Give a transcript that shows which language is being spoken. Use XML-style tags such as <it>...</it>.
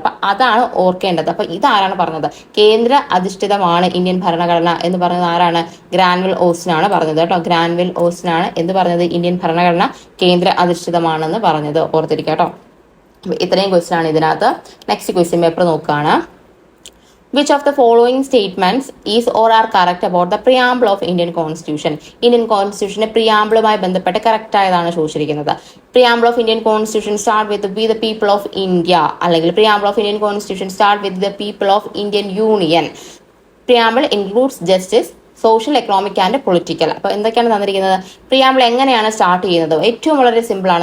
<ml>അപ്പൊ അതാണ് ഓർക്കേണ്ടത്. അപ്പൊ ഇതാരാണ് പറഞ്ഞത്? കേന്ദ്ര അധിഷ്ഠിതമാണ് ഇന്ത്യൻ ഭരണഘടന എന്ന് പറഞ്ഞത് ആരാണ്? ഗ്രാൻവിൽ ഓസ്റ്റിൻ ആണ് പറഞ്ഞത് കേട്ടോ. ഗ്രാൻവിൽ ഓസ്റ്റിൻ ആണ് എന്ത് പറഞ്ഞത്? ഇന്ത്യൻ ഭരണഘടന കേന്ദ്ര അധിഷ്ഠിതമാണെന്ന് പറഞ്ഞത്. ഓർത്തിരിക്കുക കേട്ടോ. ഇത്രയും ക്വസ്റ്റ്യൻ ആണ് ഇതിനകത്ത്. നെക്സ്റ്റ് ക്വസ്റ്റ്യൻ പേപ്പർ നോക്കുകയാണ്.</ml> <en>Which of the following statements is or are correct about the preamble of Indian Constitution?</en> <ml>Indian കോൺസ്റ്റിറ്റ്യൂഷന്റെ പ്രിയാമ്പിളുമായി ബന്ധപ്പെട്ട് കറക്റ്റ് ആയതാണ് ചോദിച്ചിരിക്കുന്നത്.</ml> <en>Preamble of Indian constitution start with we the people of India, അല്ലെങ്കിൽ preamble of Indian constitution start with the people of Indian union. Preamble includes justice, social, economic and political.</en> <ml>അപ്പൊ എന്തൊക്കെയാണ് തന്നിരിക്കുന്നത്? Preamble എങ്ങനെയാണ് start ചെയ്യുന്നത്? ഏറ്റവും വളരെ simple ആണ്.</ml>